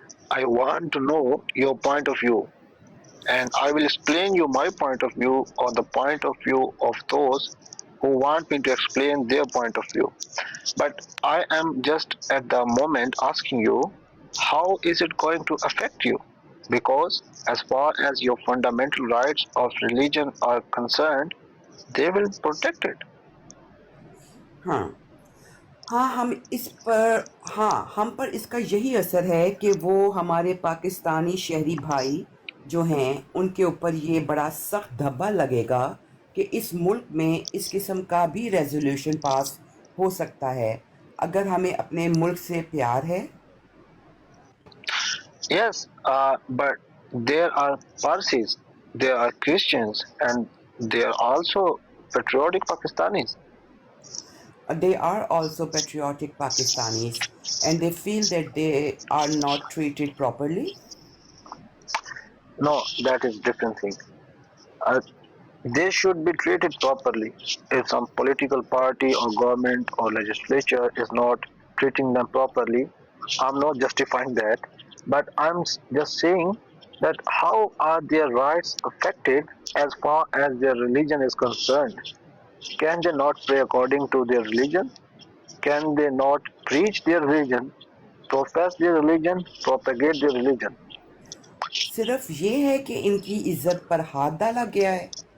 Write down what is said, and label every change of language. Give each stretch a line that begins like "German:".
English: I want to know your point of view, and I will explain you my point of view or the point of view of those who want me to explain their point of view. But I am just at the moment asking you, how is it going to affect you? Because as far as your fundamental rights of religion are concerned, they will protect it.
Urdu: ہم پر اس کا یہی اثر ہے کہ وہ ہمارے پاکستانی شہری بھائی جو ہیں ان کے اوپر یہ بڑا سخت دھبا لگے گا کہ اس ملک میں اس قسم کا بھی ریزولوشن پاس ہو سکتا ہے اگر ہمیں اپنے ملک سے پیار ہے.
English: Yes, but there are Parsis, there are Christians, and there are also patriotic Pakistanis. They are also patriotic Pakistanis and they feel that they are not treated properly. No, that is different thing. They should be treated properly. If some political party or government or legislature is not treating them properly, I'm not justifying that, but I'm just saying that how are their rights affected as far as their religion is concerned? Can they not pray according to their religion? Can they not preach their religion, profess their religion, propagate their religion?
Urdu: صرف یہ ہے کہ ان کی عزت پر ہاتھ ڈالا گیا ہے.